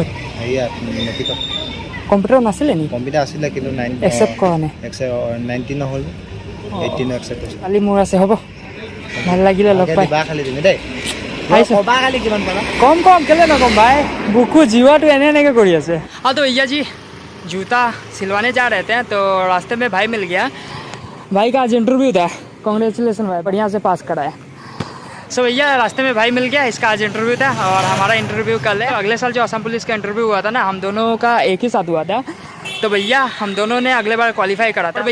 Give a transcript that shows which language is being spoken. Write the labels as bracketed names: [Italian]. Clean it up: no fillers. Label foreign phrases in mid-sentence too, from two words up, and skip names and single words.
[Assamese] ইয়াত মেট্ৰিকত। কম্পিউটাৰ নাছিলে নেকি? কম্পিউটাৰ আছিলে কিন্তু একচেপ্ট কৰা নাই। 19 নহ'ল, 18 একচেপ্ট কৰিছে। কালি মোৰ আছে, হ'ব ভাল লাগিলে লগ পাই। দিবা খালি তুমি দেই, ক'বা খালি কিমান পালা। কম কেলে নকম ভাই, বুকু जीवाটো এনেকৈ কৰি আছে। [Hindi] हाँ तो भैया जी जूता सिलवाने जा रहे थे तो रास्ते में भाई मिल गया। भाई का आज इंटरव्यू था, कॉन्ग्रेचुलेसन भाई, बढ़िया से पास करा है। सो भैया रास्ते में भाई मिल गया, इसका आज इंटरव्यू था और हमारा इंटरव्यू कल है। अगले साल जो असम पुलिस का इंटरव्यू हुआ था ना, हम दोनों का एक ही साथ हुआ था, तो भैया हम दोनों ने अगले बार क्वालिफाई करा था।